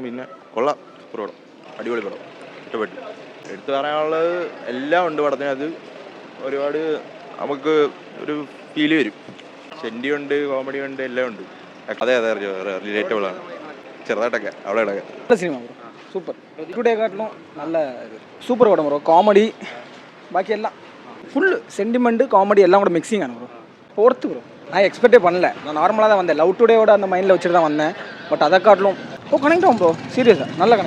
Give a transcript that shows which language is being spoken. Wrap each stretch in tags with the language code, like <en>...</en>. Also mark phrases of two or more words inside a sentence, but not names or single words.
<ml>പിന്നെ കൊള്ളാം, സൂപ്പർ പടം, അടിപൊളി പടം, ഇഷ്ടപ്പെട്ടു. എടുത്തു പറയാനുള്ളത് എല്ലാം ഉണ്ട് പടത്തിന്. അത് ഒരുപാട് നമുക്ക് ഒരു ഫീല് വരും. സെൻറ്റി ഉണ്ട്, കോമഡി ഉണ്ട്, എല്ലാം ഉണ്ട്. അതെ റിലേറ്റബിൾ ആണ് ചെറുതായിട്ടൊക്കെ അവിടെ ഇടയ്ക്ക്.</ml> <ta>நல்ல சினிமா ப்ரோ, சூப்பர். டுடே காட்டிலும் நல்ல சூப்பர் படம் ப்ரோ. காமெடி பாக்கி எல்லாம் ஃபுல் சென்டிமெண்ட் காமெடி எல்லாம் கூட மிக்சிங் ആണ് ப்ரோ. போர்த்து ப்ரோ நான் எக்ஸ்பெக்டே பண்ணல. நான் நார்மலாக தான் வந்தேன். லவ் டுடேவோட அந்த மைண்டில் வச்சுட்டு தான் வந்தேன். பட் அதை காட்டிலும் கனெக்ட் ஆகும் ப்ரோ. சீரியஸாக நல்ல கனெக்ட்.</ta>